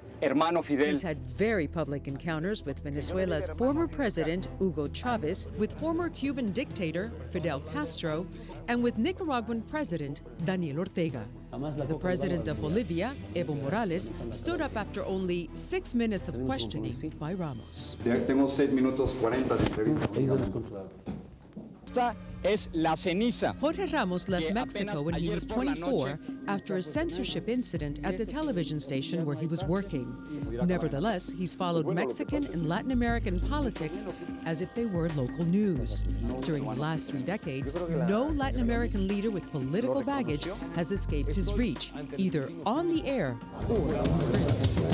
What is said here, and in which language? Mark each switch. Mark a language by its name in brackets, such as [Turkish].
[English] He's had very public encounters with Venezuela's former president, Hugo Chavez, with former Cuban dictator, Fidel Castro, and with Nicaraguan president, Daniel Ortega. The president of Bolivia, Evo Morales, stood up after only 6 minutes of questioning by Ramos. [Spanish] Tengo 6 minutos 40 de entrevista. Esta es la ceniza. [English] Jorge Ramos left Mexico when he was 24 after a censorship incident at the television station where he was working. Nevertheless, he's followed Mexican and Latin American politics as if they were local news. During the last 3 decades, no Latin American leader with political baggage has escaped his reach, either on the air or in print.